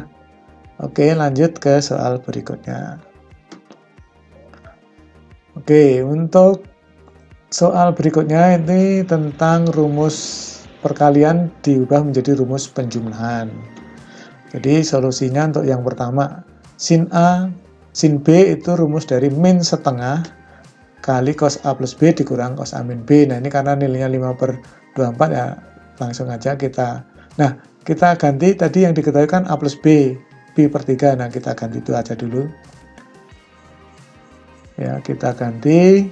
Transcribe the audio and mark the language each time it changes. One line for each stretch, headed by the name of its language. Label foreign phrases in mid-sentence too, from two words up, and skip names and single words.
Indonesian: Oke, lanjut ke soal berikutnya. Oke, untuk soal berikutnya ini tentang rumus perkalian diubah menjadi rumus penjumlahan. Jadi solusinya untuk yang pertama, sin A, sin B itu rumus dari min setengah kali cos A plus B dikurang cos A min B. Nah, ini karena nilainya 5/24 ya, langsung aja kita. Nah, kita ganti tadi yang diketahui kan A plus B, B per 3. Nah, kita ganti itu aja dulu. Ya, kita ganti.